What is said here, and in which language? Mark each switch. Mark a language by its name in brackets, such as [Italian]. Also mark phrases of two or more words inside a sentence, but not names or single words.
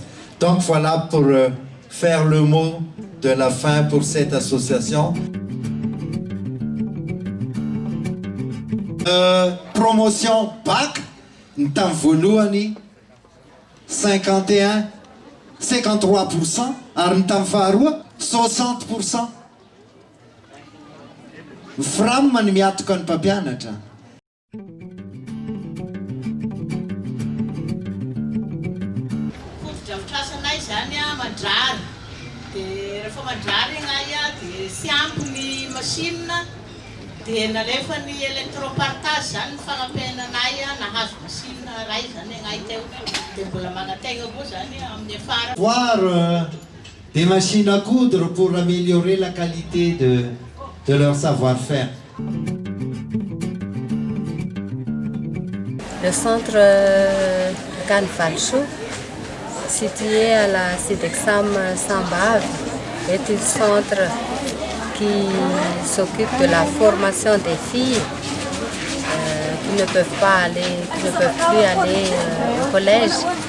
[French] Donc voilà pour faire le mot de la fin pour cette association. Promotion PAC, nous avons voulu 51, 53%, nous avons 60%. [Malagasy] Fram ny miatoka ny mpampianatra. Fotodrafitrasanay zany mandrary. Dia rehefa mandrary anay dia sy ampy ny machine dia nalefa ny électropartage zany ny fagnampinanay nahazo machine ray zany anay teo. Dia mbola magnategna koa zany amin'ny afara. [French] Voir des machines à coudre pour améliorer la qualité de leur savoir-faire. Le centre Canfalchou, situé à la Sidexam Sambave, est un centre qui s'occupe de la formation des filles qui ne peuvent plus aller au collège